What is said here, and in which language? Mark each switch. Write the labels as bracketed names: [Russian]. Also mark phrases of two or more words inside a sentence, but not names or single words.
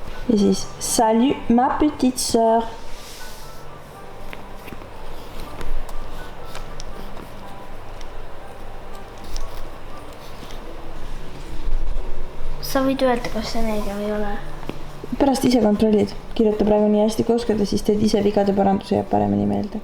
[Estonian] ja siis [French] salut ma petite sœur. [Estonian] sa võid öelda, kas see on õige või ei ole. Pärast ise kontrollid, kirjuta praegu nii hästi kui oskad ja siis teed ise vigade paranduse, jääb paremini meelde.